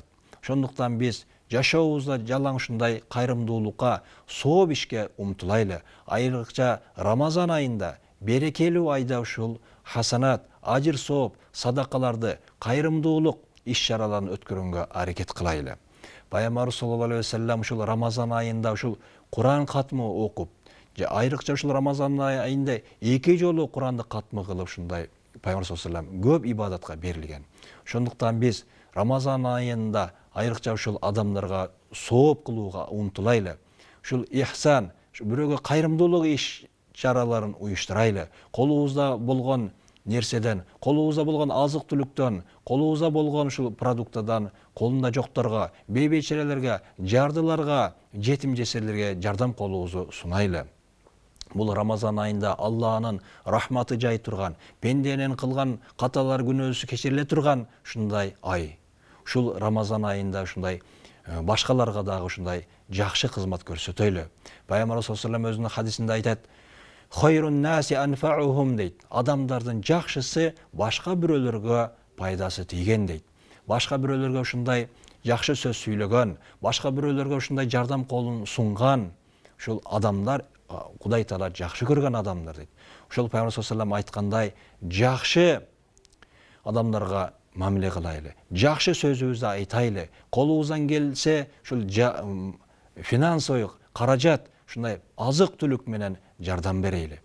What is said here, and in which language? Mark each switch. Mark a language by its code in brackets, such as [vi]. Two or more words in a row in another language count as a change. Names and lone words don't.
[ky] Ошондуктан биз жашообузда жалаң ушундай кайрымдуулукка, сооп ишке умтулайлы. Айрыкча Рамазан айында, берекелүү айда ушул хасанат, ажыр сооп, садакаларды, кайрымдуулук иш-чараларын өткөргөнгө аракет кылайлы. Пайгамбарыбыз [ar] صلى الله عليه وسلم [ky] ушул Рамазан айында ушул Куран катмы окуп, айрыкча ушул Рамазан айында 2 жолу Куранды катмы кылып, ушундай Пайгамбар [ar] صلى الله عليه وسلم [ky] көп ибадатка берилген. Ошондуктан биз Рамазан айында айрыкча ушул адамдарга сооп кылууга умтулайлы. Ушул ихсан, бирөөгө кайрымдуулук иш-чараларын уюштурайлы. Колубузда болгон нерседен, колубузда болгон азык-түлүктөн, колубузда болгон ушул продуктадан колунда жокторго, бейбечерелерге, жардыларга, жетим жесирлерге жардам колубузду сунайлы. Бул Рамазан айында Аллахнын рахматы жай турган, пенденин кылган каталар күнөөсү кечириле турган ушундай ай. Ушул Рамазан айында ушундай башкаларга дагы ушундай жакшы кызмат көрсөтөйлү. Пайгамбар [ar] صلى الله عليه وسلم [ky] өзүнүн хадисинде айтат: [ar] "خير الناس أنفعهم" дейт. [ky] Адамдардын жакшысы башка бирөөлөргө пайдасы тийген дейт. башка бирөөлөргө ушундай жакшы сөз сүйлөгөн, башка бирөөлөргө ушундай жардам колун сунган ушул адамдар Кудай Таала жакшы көргөн адамдар дейт. Ошол Пайгамбар [ar] صلى الله عليه [ky] айткандай, жакшы адамдарга мамиле кылайлы, жакшы сөзүбүздү айтайлы, колубуздан келсе ушул финансовый каражат, ушундай азык түлүк менен жардам берейли.